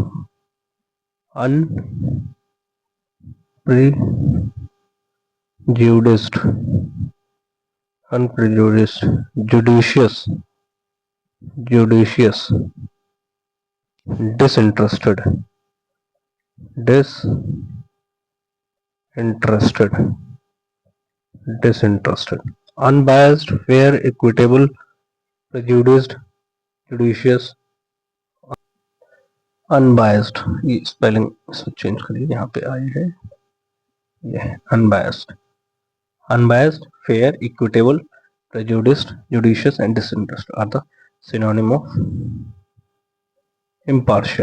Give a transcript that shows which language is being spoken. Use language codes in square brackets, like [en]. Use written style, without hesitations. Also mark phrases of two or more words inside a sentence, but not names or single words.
[en] unprejudiced, unprejudiced, judicious, judicious, disinterested, disinterested, disinterested, unbiased, fair, equitable, prejudiced, judicious, अनबायस्ड। ये spelling change [hi] करिए, यहाँ पे आई है ये [en] unbiased, unbiased, fair, equitable, prejudiced, judicious and disinterested are the synonym of impartial.